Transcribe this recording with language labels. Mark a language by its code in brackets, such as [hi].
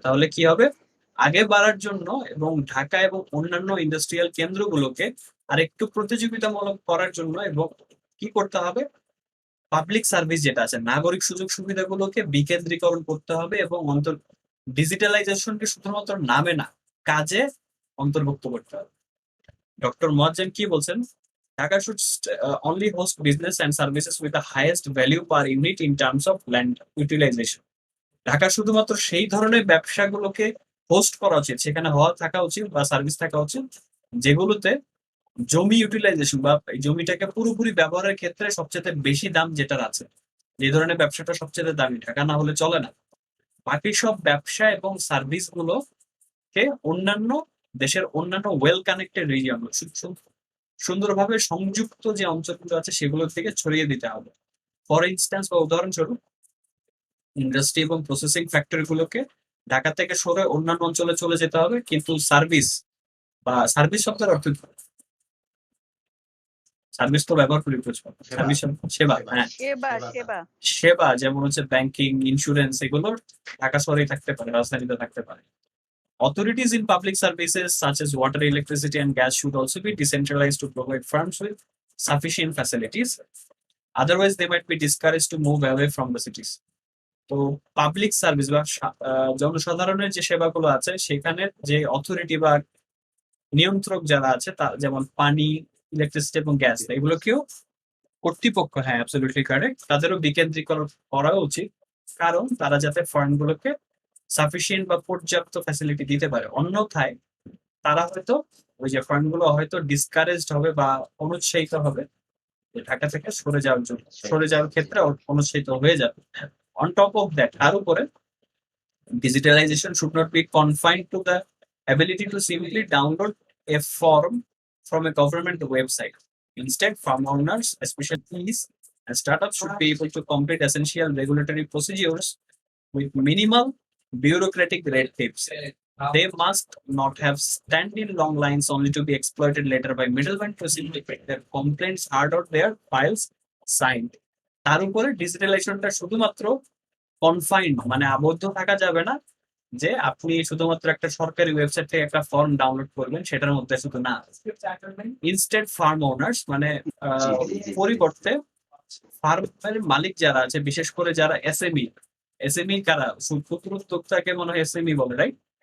[bn] তাহলে কি হবে, আগে বাড়ার জন্য এবং ঢাকা এবং অন্যান্য ইন্ডাস্ট্রিয়াল কেন্দ্রগুলোকে আরেকটু প্রতিযোগিতামূলক করার জন্য এবং কি করতে হবে, পাবলিক সার্ভিস যেটা আছে নাগরিক সুযোগ সুবিধাগুলোকে বিকেন্দ্রীকরণ করতে হবে এবং ডিজিটালাইজেশনকে শুধুমাত্র নামে না কাজে অন্তর্ভুক্ত করতে হবে। ডক্টর মোয়াজ্জেম কি বলছেন, [en] Dhaka should only host business and services with the highest value per unit in terms of land utilization. [bn] Dhaka শুধুমাত্র সেই ধরনের ব্যবসাগুলোকে হোস্ট করা উচিত, সেখানে থাকা উচিত বা সার্ভিস থাকা উচিত যেগুলোতে জমি ইউটিলাইজেশন বা জমিটাকে পুরোপুরি ব্যবহারের ক্ষেত্রে সবচেয়ে বেশি দাম যেটার আছে, যে ধরনের ব্যবসাটা সবচেয়ে দামি, ঢাকা না হলে চলে না। বাকি সব ব্যবসা এবং সার্ভিস গুলোকে অন্যান্য দেশের অন্যান্য ওয়েল কানেক্টেড রিজিয়ন, সুন্দরভাবে সংযুক্ত যে অঞ্চলগুলো আছে সেগুলোর থেকে ছড়িয়ে দিতে হবে। ফর ইনস্ট্যান্স বা উদাহরণস্বরূপ ইন্ডাস্ট্রি এবং প্রসেসিং ফ্যাক্টরি গুলোকে ঢাকা থেকে সরে অন্যান্য অঞ্চলে চলে যেতে হবে, কিন্তু সার্ভিস বা সার্ভিস শব্দের অর্থ সার্ভিস তো ব্যবহার করি সার্ভিস সেবা, হ্যাঁ সেবা যেমন হচ্ছে ব্যাংকিং, ইন্স্যুরেন্স, এগুলো ঢাকা শহরেই থাকতে পারে, রাজধানীতে থাকতে পারে। [en] Authorities in public services such as water, electricity and gas should also be decentralized to provide firms with sufficient facilities. Otherwise, they might be discouraged to move away from the cities. [bn] তো public service বা জনসাধারণের যে সেবাগুলো আছে সেখানে যে authority বা নিয়ন্ত্রক যারা আছে, যেমন পানি, ইলেকট্রিসিটি এবং গ্যাস, এগুলোকেও কর্তৃপক্ষ, হ্যাঁ অ্যাবসলিউটলি কারেক্ট, তাদেরও বিকেন্দ্রীকরণ করা উচিত, কারণ তারা যাতে ফার্মগুলোকে সাফিসিয়েন্ট বা পর্যাপ্ত ফ্যাসিলিটি দিতে পারে। অন্যথায় তারা হয়তো ওই যে ফার্মগুলো হয়তো ডিসকারেজড হবে বা অনুৎসাহিত হবে ঢাকা থেকে সরে যাওয়ার ক্ষেত্রে অনুৎসাহিত হয়ে যাবে। [en] On top of that, [bn] তার উপরে [en] digitalization should not be confined to the ability to simply download a form from a government website. Instead, farm owners, especially these and startups, should be able to complete essential regulatory procedures with minimal bureaucratic red tapes. They must not have standing long lines only to be exploited later by middlemen to simplify their complaints heard out their files signed. [bn] তার উপরে ডিজিটালাইজেশনটা শুধুমাত্র confined মানে আবদ্ধ থাকা যাবে না যে আপনি শুধুমাত্র একটা সরকারি ওয়েবসাইট থেকে একটা ফর্ম ডাউনলোড করবেন সেটার মধ্যে শুধু না। ইনস্টেড ফার্ম ওনার্স মানে পরিবর্তে ফার্মের মালিক যারা আছে বিশেষ করে যারা এসএমই কারা ক্ষুদ্র উদ্যোক্তাকে মনে হয় এসএমই বলে, রাইট?